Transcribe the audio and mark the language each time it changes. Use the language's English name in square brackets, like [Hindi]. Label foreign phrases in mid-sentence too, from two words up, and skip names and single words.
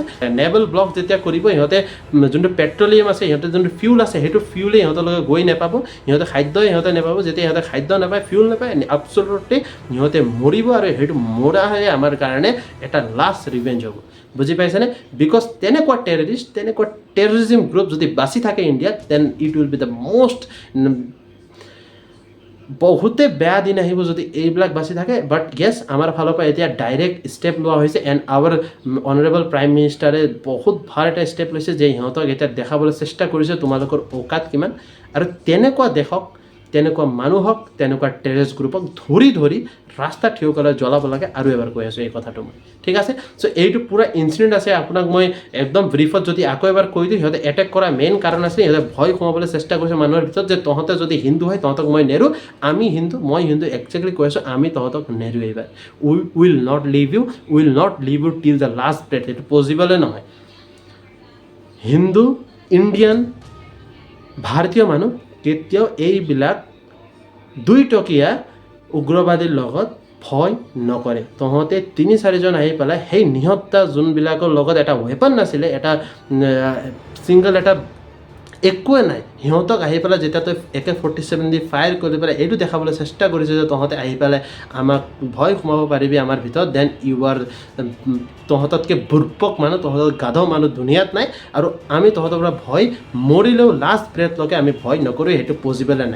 [Assamese] নেভেল ব্লক যেতিয়া কৰিব, সিহঁতে যোনটো পেট্ৰলিয়াম আছে, সিহঁতে যোনটো ফিউল আছে, সেইটো ফিউলেই সিহঁতলৈকে গৈ নাপাব, সিহঁতে খাদ্যই সিহঁতে নাপাব। যেতিয়া সিহঁতে খাদ্য নাপায়, ফিউল নাপায়, আবছলুটলি সিহঁতে মৰিব, আৰু সেইটো মৰাহে আমাৰ কাৰণে এটা [English] last revenge [Assamese] হ'ব, বুজি পাইছেনে? বিকজ তেনেকুৱা [English] terrorism group [Assamese] যদি বাচি থাকে ইণ্ডিয়াত, [English] then it will be the most [Assamese] বহুতে বেয়া দিন আহিব যদি এইবিলাক বাচি থাকে। [English] but yes, [Assamese] আমাৰ ফালৰ পৰা এতিয়া [English] direct step [Assamese] লোৱা হৈছে, [English] and our honourable prime minister [Assamese] বহুত ভাল এটা ষ্টেপ লৈছে যে সিহঁতক এতিয়া দেখাবলৈ চেষ্টা কৰিছে তোমালোকৰ ঔকাত কিমান, আৰু তেনেকুৱা দেশক, তেনেকুৱা মানুহক, তেনেকুৱা [English] terrorist group [Assamese] ধৰি ৰাস্তাত থিয় কৰাই জ্বলাব লাগে। আৰু এবাৰ কৈ আছোঁ এই কথাটো মই, ঠিক আছে। চ' এইটো পূৰা ইনচিডেণ্ট আছে, আপোনাক মই একদম ব্ৰিফত যদি আকৌ এবাৰ কৈ দিওঁ, সিহঁতে এটেক কৰা মেইন কাৰণ আছে, সিহঁতে ভয় সোমাবলৈ চেষ্টা কৰিছে মানুহৰ ভিতৰত যে তহঁতে যদি হিন্দু হয় তহঁতক মই নেৰোঁ, মই হিন্দু একজেক্টলি কৈ আছোঁ, আমি তহঁতক নেৰোঁ এইবাৰ, [English] will not leave you till the last breath. [Assamese] এইটো পচিবলে নহয়। হিন্দু, ইণ্ডিয়ান, ভাৰতীয় মানুহ কেতিয়াও এইবিলাক দুইটকীয়া উগ্ৰবাদীৰ লগত ভয় নকৰে। তহঁতে 3-4জন আহি পেলাই সেই নিহত্তা যোনবিলাকৰ লগত এটা ৱেপন নাছিলে, এটা ছিংগল এটা একোৱে নাই, সিহঁতক আহি পেলাই যেতিয়া তই AK-47 দি ফায়াৰ কৰি পেলাই এইটো দেখাবলৈ চেষ্টা কৰিছে যে তহঁতে আহি পেলাই আমাক ভয় সোমাব পাৰিবি আমাৰ ভিতৰত, [English] then you are [Assamese] তহঁততকৈ বুৰ্বক মানুহ, তহঁতৰ গাধ মানুহ দুনিয়াত নাই, আৰু আমি তহঁতৰ পৰা ভয় মৰিলেও [English] last breath [Assamese] আমি ভয় নকৰোঁ, সেইটো পচিবলে নাই।